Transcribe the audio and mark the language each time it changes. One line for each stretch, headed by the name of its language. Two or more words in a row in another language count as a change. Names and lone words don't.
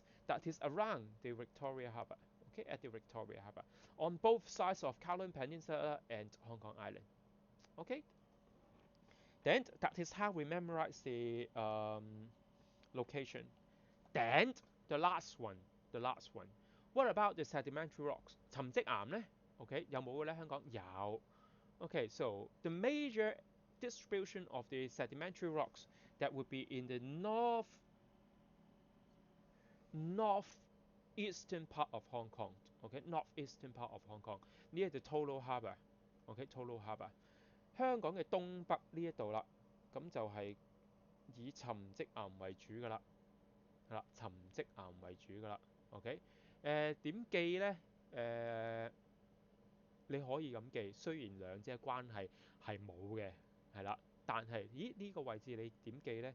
English: That is around the Victoria Harbour. Okay, at the Victoria Harbour, on both sides of Kowloon Peninsula and Hong Kong Island. Okay. Then that is how we memorize the location. Then the last one. What about the sedimentary rocks?
Cantonese: 沉積岩呢 ？OK， 有冇嘅咧？香港有。
English: Okay, so the major distribution of the sedimentary rocks that would be in the northeastern part of Hong Kong。OK，northeastern part of Hong Kong near the Tolo Harbour。OK，Tolo Harbour。
Cantonese: 香港嘅東北呢一度啦，咁就係以沉積岩為主噶啦，係啦，沉積岩為主噶啦。OK，點記呢？你可以咁記，雖然兩者關係係冇嘅，係啦，但係呢個位置你點記呢？